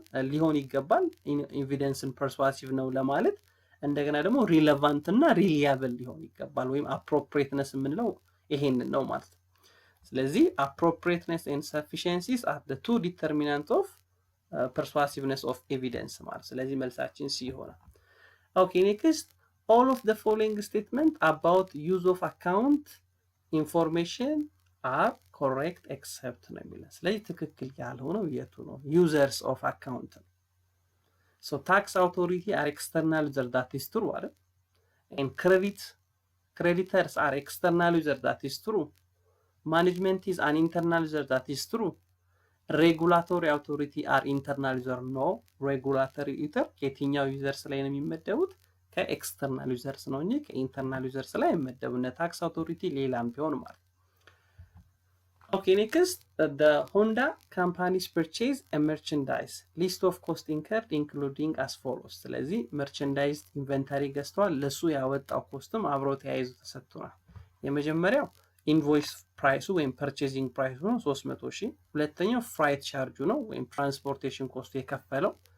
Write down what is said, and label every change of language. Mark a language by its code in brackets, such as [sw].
[am] ሊሆን ይገባል ኤቪደንስን ፐርሱዋሲቭ ነው ለማለት። እንደገና ደግሞ ሪሌቫንት እና ሪሊያብል ሊሆን ይገባል፣ ወይም appropriateness የምንለው ይሄንን ነው ማለት ነው። ስለዚህ [en] appropriateness and sufficiencies are the two determinants of persuasiveness of evidence [am] ማለት። ስለዚህ መልሳችን ሲ ይሆናል። ኦኬ ኔክስት [en] all of the following statement about use of account information are correct except [am] ነው የሚለው። ስለዚህ ትክክል ያልሆነው የቱ ነው? [en] users of account ነው። so tax authority are external user, that is true አይደል? and creditors are external user, that is true. management is an internal user, that is true. regulatory authority are internal user, no. [am] regulatory user ከየትኛው ዩዘርስ ላይ ነው የሚመደቡት? ከኤክስተርናል ዩዘርስ ነው እንጂ ከኢንተርናል ዩዘርስ ላይ አይመደቡም። ታክስ አውቶሪቲ ሌላም ቢሆን ማለት። ኦኬ ኔክስት [en] the Honda companies purchase a merchandise list of cost incurred including as follows። [am] ስለዚህ መርቸንዳይዝ ኢንቨንታሪ ገዝተዋል፣ ለሱ ያወጣው ኮስትም አብሮ ተያይዞ ተሰጥቷል። የመጀመሪያው ኢንቮይስ ፕራይሱ ወይም ፐርቼዚንግ ፕራይሱ ነው 300,000። ሁለተኛው ፍራይት ቻርጁ ነው ወይም ትራንስፖርቴሽን ኮስቱ የከፈለው።